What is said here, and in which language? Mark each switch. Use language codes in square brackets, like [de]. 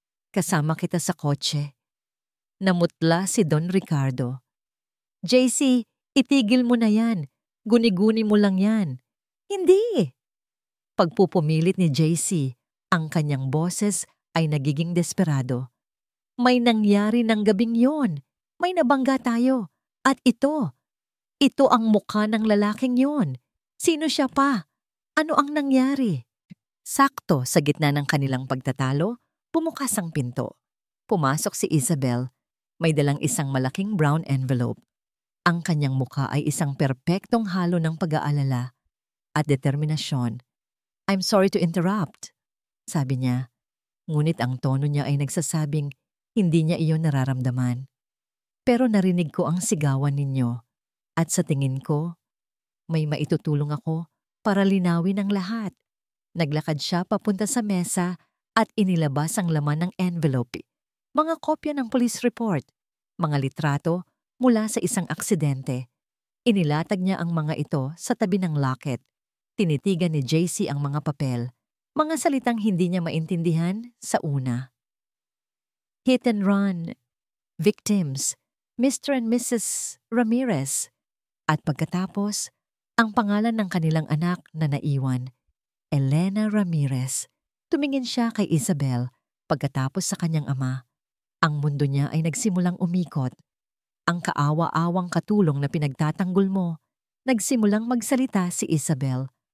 [tl] Kasama kita sa kotse. Namutla si Don Ricardo. JC, itigil mo na yan. Guni-guni mo lang yan. Hindi! Pagpupumilit ni JC, ang kanyang boses ay nagiging desperado. May nangyari ng gabing yon. May nabangga tayo. At ito ang mukha ng lalaking yon. Sino siya pa? Ano ang nangyari? Sakto sa gitna ng kanilang pagtatalo, bumukas ang pinto. Pumasok si Isabel. May dalang isang malaking brown envelope. Ang kanyang mukha ay isang perpektong halo ng pag-aalala at determinasyon. [en] I'm sorry to interrupt, [tl] sabi niya. Ngunit ang tono niya ay nagsasabing hindi niya iyon nararamdaman. Pero narinig ko ang sigawan ninyo at sa tingin ko, may maitutulong ako para linawin ang lahat. Naglakad siya papunta sa mesa at inilabas ang laman ng envelope. Mga kopya ng police report, mga litrato mula sa isang aksidente. Inilatag niya ang mga ito sa tabi ng locket. Tinitigan ni JC ang mga papel, mga salitang hindi niya maintindihan sa una. [en] Hit and run, victims, Mr. and Mrs. [tl] Ramirez. At pagkatapos, ang pangalan ng kanilang anak na naiwan, Elena Ramirez. Tumingin siya kay Isabel pagkatapos sa kanyang ama. Ang mundo niya ay nagsimulang umikot. Ang kaawa-awang katulong na pinagtatanggol mo, nagsimulang magsalita si Isabel.